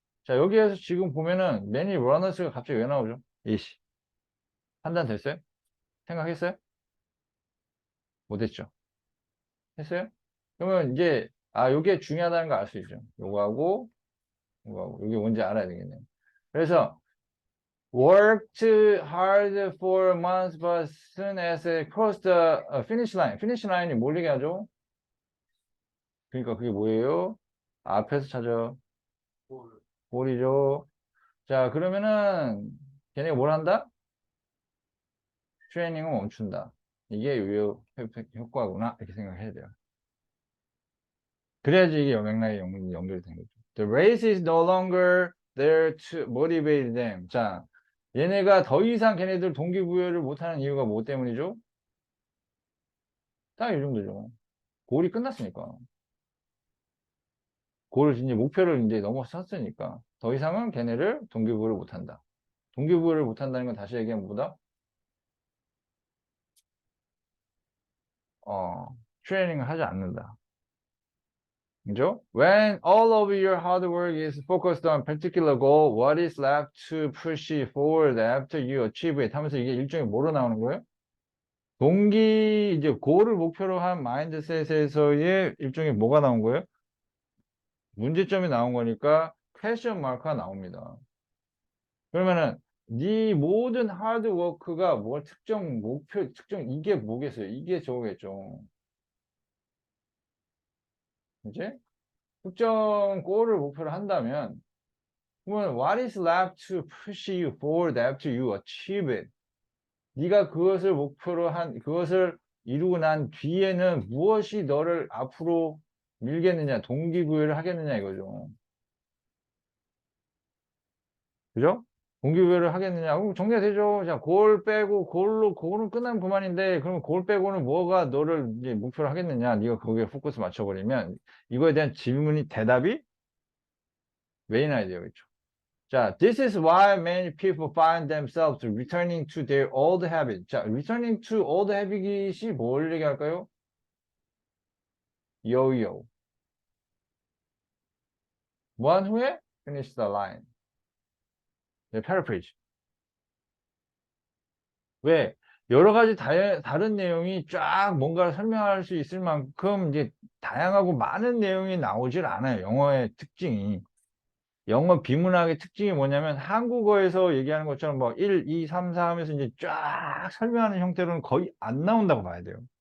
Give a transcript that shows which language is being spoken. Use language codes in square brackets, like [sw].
[ko] 자, 여기에서 지금 보면은 [en] many runners [ko] 가 갑자기 왜 나오죠? 이씨. 판단 됐어요? 생각했어요? 못했죠? 했어요? 그러면 이제 요게 중요하다는 거 알 수 있죠. 요거하고 요거하고 요게 뭔지 알아야 되겠네요. 그래서 [en] worked hard for months but soon as it crossed the finish line. finish line [ko] 이 뭘 얘기하죠? 그러니까 그게 뭐예요? 앞에서 찾아. 골이죠. 자, 그러면은 걔네가 뭘 한다? 트레이닝을 멈춘다. 이게 요요 효과구나. 이렇게 생각해야 돼요. 그래야지 이게 맥락이 연결이 되는 거죠. [en] The race is no longer there to motivate them. [ko] 자, 얘네가 더 이상 걔네들 동기부여를 못하는 이유가 뭐 때문이죠? 딱 이 정도죠. 골이 끝났으니까. 골을 이제 목표를 이제 넘어섰으니까. 더 이상은 걔네를 동기부여를 못한다. 동기부여를 못한다는 건 다시 얘기하면 뭐다? 트레이닝을 하지 않는다. 그죠? [en] When all of your hard work is focused on particular goal, what is left to push it forward after you achieve it? [ko] 하면서 이게 일종의 뭐로 나오는 거예요? 이제 goal을 목표로 한 마인드셋에서의 일종의 뭐가 나온 거예요? 문제점이 나온 거니까 question mark가 나옵니다. 그러면은 네 모든 하드워크가 뭐 특정 목표, 특정 이게 뭐겠어요? 이게 저거겠죠. 이제 특정 골을 목표로 한다면 그러면 [en] what is left to push you forward after you achieve it? [ko] 네가 그것을 목표로 한 그것을 이루고 난 뒤에는 무엇이 너를 앞으로 밀겠느냐, 동기부여를 하겠느냐 이거죠. 그죠? 동기부여를 하겠느냐? 그럼 정리가 되죠. 자, 골 빼고 골은 끝나면 그만인데, 그러면 골 빼고는 뭐가 너를 이제 목표로 하겠느냐? 네가 거기에 포커스 맞춰버리면 이거에 대한 대답이 메인 아이디어겠죠. [en] 자, this is why many people find themselves returning to their old habit. [ko] 자, [en] returning to old habit [ko] 이 뭘 얘기할까요? [en] yo-yo. [ko] 무한 후에 [en] finish the line. [ko] 네, paraphrase. 왜? 여러 가지 다른 내용이 쫙 뭔가를 설명할 수 있을 만큼 이제 다양하고 많은 내용이 나오질 않아요. 영어의 특징이. 영어 비문학의 특징이 뭐냐면 한국어에서 얘기하는 것처럼 뭐 1, 2, 3, 4 하면서 이제 쫙 설명하는 형태로는 거의 안 나온다고 봐야 돼요.